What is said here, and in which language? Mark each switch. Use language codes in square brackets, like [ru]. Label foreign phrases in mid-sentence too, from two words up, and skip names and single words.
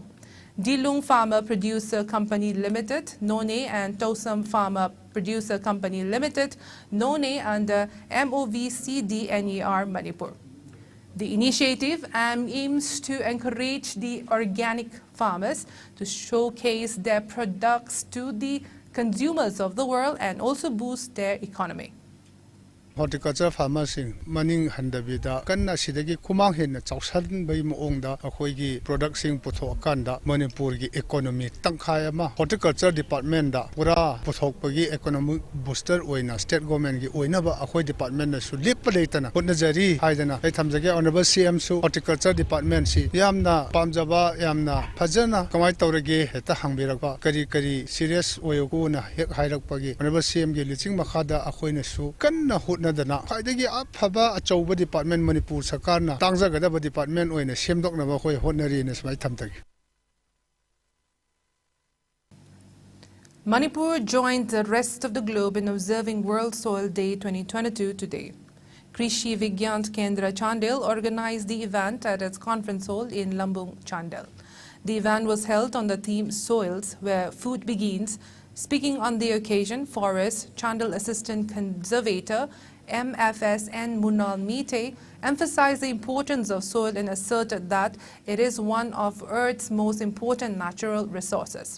[en] Dilung Farmer Producer Company Limited, None, and Tosam Farmer Producer Company Limited, None, under MOVCDNER Manipur. The initiative aims to encourage the organic farmers to showcase their products to the consumers of the world and also boost their economy. horticulture farmers [mni] maning handabida kanna sidagi kumang hen chawsan bai moongda akhoigi product sing puthok kanda Manipur gi economic tangkhai ama horticulture department da pura puthok pagi [en] economic booster [mni] oina [en] state government [mni] gi oina ba akhoi department na su lip leitana hotnajari haidana ai thamjage [en] honorable cm [mni] su [en] horticulture department [mni] si yamna pamjaba yamna phajana kamai tawrage heta hangbirakba kari serious oyoku na hek hairakpagi [en] honorable cm [mni] gi liching makhada akhoina su kanna hotnadana khaidagi aphaba achouba department Manipur sakarna tangjagadaba department oina semdoknaba khoi hotnari na smai thamtagi. [en] Manipur joined the rest of the globe in observing World Soil Day 2022 today. Krishi Vigyan Kendra Chandel organized the event at its conference hall in Lambung, Chandel. The event was held on the theme Soils, where food begins. Speaking on the occasion, Forest Chandel Assistant Conservator MFS and Munal Mite emphasized the importance of soil and asserted that it is one of Earth's most important natural resources.